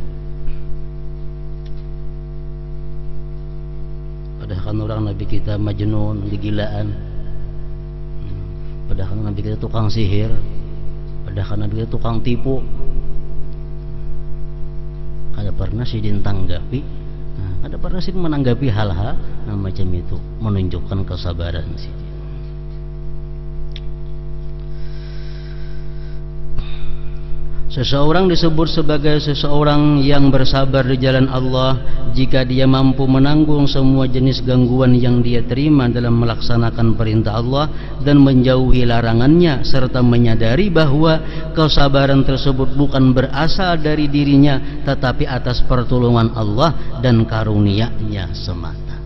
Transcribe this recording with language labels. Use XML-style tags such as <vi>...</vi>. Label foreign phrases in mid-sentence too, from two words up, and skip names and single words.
<id>Padahal kan orang Nabi kita majnun, digilaan. Padahal kan Nabi kita tukang sihir. Padahal kan Nabi kita tukang tipu. Kada pernah sih ditanggapi. Kada pernah sih menanggapi hal-hal macam itu, menunjukkan kesabaran sih. Seseorang disebut sebagai seseorang yang bersabar di jalan Allah jika dia mampu menanggung semua jenis gangguan yang dia terima dalam melaksanakan perintah Allah dan menjauhi larangannya, serta menyadari bahwa kesabaran tersebut bukan berasal dari dirinya tetapi atas pertolongan Allah dan karunia-Nya semata.</id>